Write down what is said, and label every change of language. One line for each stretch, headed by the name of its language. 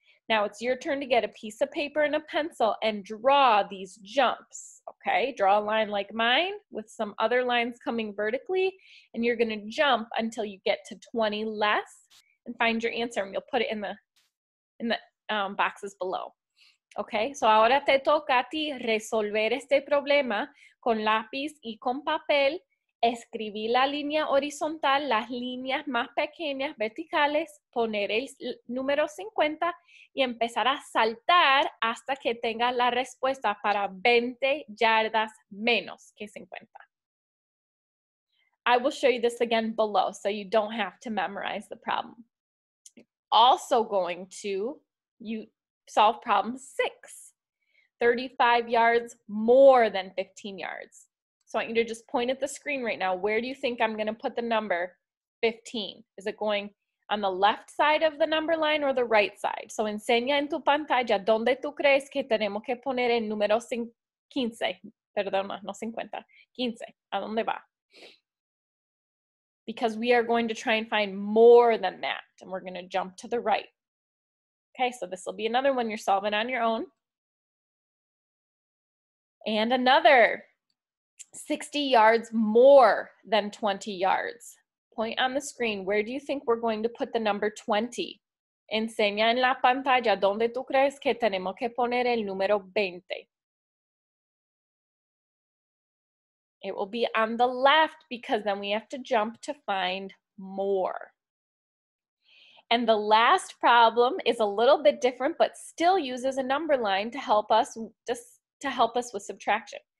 English: Now it's your turn to get a piece of paper and a pencil and draw these jumps, okay? Draw a line like mine with some other lines coming vertically, and you're gonna jump until you get to 20 less and find your answer, and you'll put it in the boxes below.
Spanish: Okay, so ahora te toca a ti resolver este problema con lápiz y con papel, escribir la línea horizontal, las líneas más pequeñas verticales, poner el número 50 y empezar a saltar hasta que tengas la respuesta para 20 yardas menos que 50.
English: I will show you this again below so you don't have to memorize the problem. Also going to solve problem 6, 35 yards more than 15 yards. So I want you to just point at the screen right now. Where do you think I'm going to put the number 15? Is it going on the left side of the number line or the right side?
Spanish: So enseña en tu pantalla donde tú crees que tenemos que poner el número 15. Perdón, no 50. 15. ¿A dónde va?
English: Because we are going to try and find more than that. And we're going to jump to the right. Okay, so this will be another one you're solving on your own. And another 60 yards more than 20 yards. Point on the screen. Where do you think we're going to put the number 20?
Spanish: Enseña en la pantalla donde tú crees que tenemos que poner el número 20.
English: It will be on the left because then we have to jump to find more. And the last problem is a little bit different, but still uses a number line to help us with subtraction.